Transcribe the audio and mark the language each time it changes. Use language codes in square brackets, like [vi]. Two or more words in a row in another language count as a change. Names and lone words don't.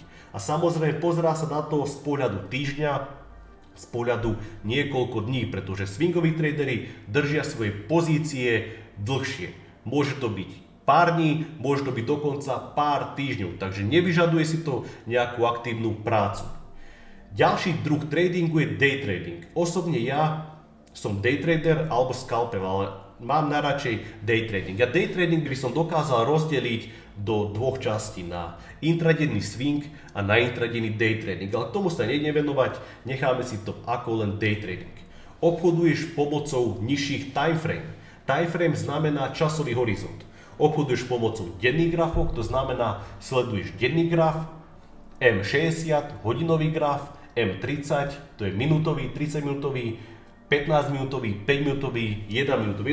[sk] A samozrejme pozerá sa na to z pohľadu týždňa, z pohľadu niekoľko dní, pretože swingoví tradery držia svoje pozície dlhšie. Môže to byť pár dní, môže to byť dokonca pár týždňov, takže nevyžaduje si to nejakú aktívnu prácu. Ďalší druh tradingu je [en] day trading. [sk] Osobne ja som [en] day trader [sk] alebo scalper, ale mám najradšej [en] day trading. [sk] A [en] day trading [sk] by som dokázal rozdeliť do dvoch častí, na intradenný swing a na intradenný [en] day trading. [sk] Ale k tomu sa nejdem venovať, necháme si to ako len [en] day trading. [sk] Obchoduješ pomocou nižších timeframe. Timeframe znamená časový horizont. Obchoduješ pomocou denných grafov, to znamená, sleduješ denný graf M60 hodinový graf, M30 to je minútový, 30 minútový, 15 minútový, 5 minútový, 1 minútový.